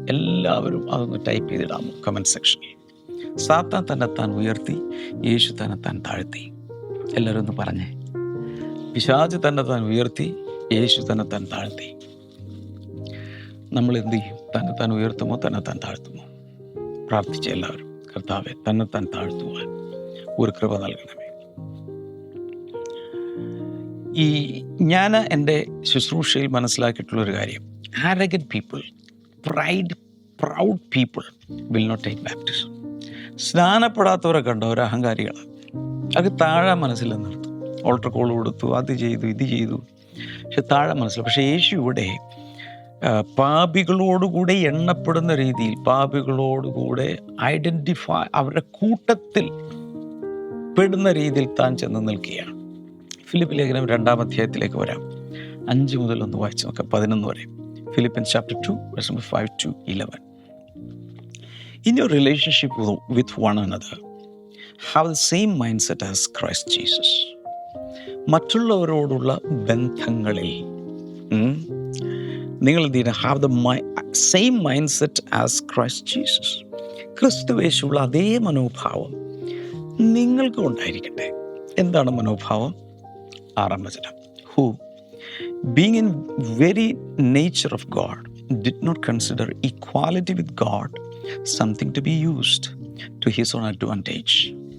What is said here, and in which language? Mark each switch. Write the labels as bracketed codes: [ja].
[ml] എല്ലാവരും അതൊന്ന് type ചെയ്തിടാമോ comment സെക്ഷനിൽ? സാത്താൻ തന്നെത്താൻ ഉയർത്തി, യേശു തന്നെത്താൻ താഴ്ത്തി. എല്ലാവരും ഒന്ന് പറഞ്ഞേ. പിശാച് തന്നെത്താൻ ഉയർത്തി, യേശു തന്നെത്താൻ താഴ്ത്തി. നമ്മൾ എന്ത് ചെയ്യും? തന്നെത്താൻ ഉയർത്തുമോ തന്നെത്താൻ താഴ്ത്തുമോ? പ്രാർത്ഥിച്ച എല്ലാവരും, കർത്താവേ തന്നെത്താൻ താഴ്ത്തുവാൻ ഒരു കൃപ നൽകണമേ. ഞാൻ എൻ്റെ ശുശ്രൂഷയിൽ മനസ്സിലാക്കിയിട്ടുള്ളൊരു കാര്യം, [en] arrogant people, proud people will not take baptism. [ml] സ്നാനപ്പെടാത്തവരെ കണ്ട ഒരു അഹങ്കാരികൾ, അത് താഴെ മനസ്സിലെന്നർത്ഥം. ഓൾട്ടർ കോൾ കൊടുത്തു, അത് ചെയ്തു, ഇത് ചെയ്തു, പക്ഷെ താഴെ മനസ്സിൽ. പക്ഷേ യേശു ഇവിടെ പാപികളോടുകൂടെ എണ്ണപ്പെടുന്ന രീതിയിൽ, പാപികളോടുകൂടെ ഐഡൻറ്റിഫൈ, അവരുടെ കൂട്ടത്തിൽ പെടുന്ന രീതിയിൽ താൻ ചെന്ന് നിൽക്കുകയാണ്. ഫിലിപ്പ് ലേഖനം 2-ാം അധ്യായത്തിലേക്ക് വരാം. 5 മുതൽ ഒന്ന് വായിച്ച് നോക്കാം, 11 വരെ. [en] Philippians chapter 2, verse number 5 to 11. In your relationship with one another, have the same mindset as Christ Jesus. [ml] മറ്റുള്ളവരോടുള്ള ബന്ധങ്ങളിൽ നിങ്ങൾ എന്ത് ചെയ്യണം? [en] Have the same mindset as Christ Jesus. [ml] ക്രിസ്തുവേശുള്ള അതേ മനോഭാവം നിങ്ങൾക്കും ഉണ്ടായിരിക്കട്ടെ. എന്താണ് മനോഭാവം? 6-ാം വചനം. [en] Who, being in very nature of God, did not consider equality with God something to be used to his own advantage.